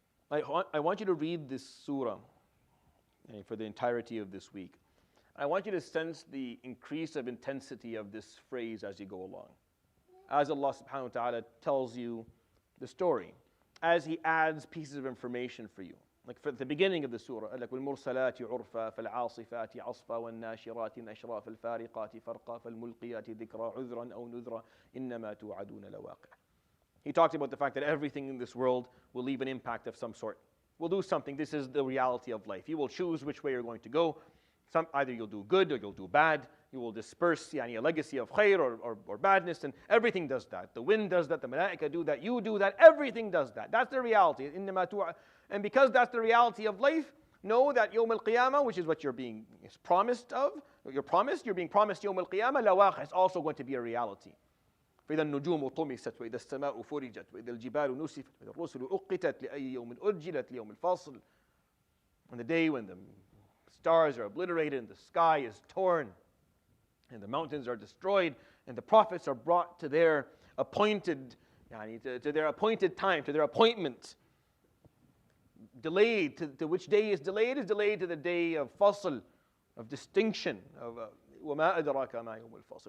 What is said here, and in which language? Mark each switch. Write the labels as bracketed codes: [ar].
[en] I want you to read this surah for the entirety of this week. I want you to sense the increase of intensity of this phrase as you go along. As Allah subhanahu wa ta'ala tells you the story, as He adds pieces of information for you. Like for the beginning of the surah, like Al-Mursalat [ar] عُرْفًا فَالْعَاصِفَاتِ عَصْفًا وَالنَّاشِرَاتِ نَشْرًا فَالْفَارِقَاتِ فَرْقًا فَالْمُلْقِيَاتِ ذِكْرًا عُذْرًا أَوْ نُذْرًا إِنَّمَا تُوعَدُونَ لَوَاقِعٌ. [en] He talks about the fact that everything in this world will leave an impact of some sort. We'll do something. This is the reality of life. You will choose which way you're going to go. Either you'll do good or you'll do bad. You will disperse a legacy of khair or badness, and everything does that. The wind does that, the malaika do that, you do that, everything does that. That's the reality. And because that's the reality of life, know that Yawm al-Qiyamah, which is what you're being promised of, you're being promised Yawm al-Qiyamah, lawaqi, it's also going to be a reality. [ar] فإذا النجوم طمست وإذا السماء فرجت وإذا الجبال نسفت وإذا الرسل أقتت لأي يوم أجلت ليوم الفاصل. [en] On the day when the stars are obliterated and the sky is torn and the mountains are destroyed and the prophets are brought to their appointed to their appointed time, to their appointment. Delayed to which day is delayed to the day of fasl, of distinction, of [ar] وَمَا أَدْرَاكَ مَا يَوْمُ الْفَصْلِ.